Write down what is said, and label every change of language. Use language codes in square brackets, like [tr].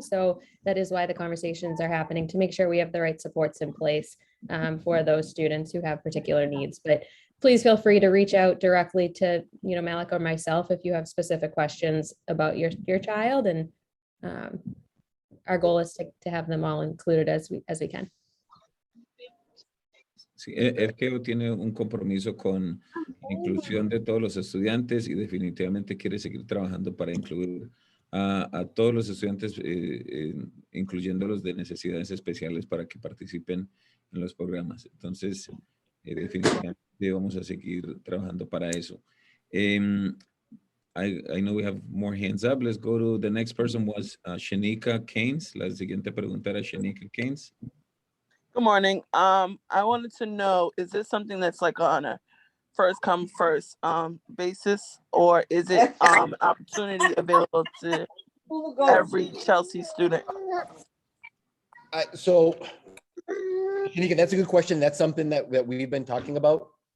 [en] So that is why the conversations are happening, to make sure we have the right supports in place for those students who have particular needs. But please feel free to reach out directly to, Malik or myself if you have specific questions about your child. And our goal is to have them all included as we can. [es] Sí, FKO tiene un compromiso con la inclusión de todos los estudiantes y definitivamente quiere seguir trabajando para incluir a todos los estudiantes, incluyendo los de necesidades especiales, para que participen en los programas. Entonces, definitivamente vamos a seguir trabajando para eso. [en] I know we have more hands up. Let's go to the next person. Was Shanika Keynes. [es] La siguiente pregunta era Shanika Keynes. [en] Good morning. I wanted to know, is this something that's like on a first come first basis, or is it an opportunity available to every Chelsea student? So, Shanika, that's a good question. That's something that we've been talking about.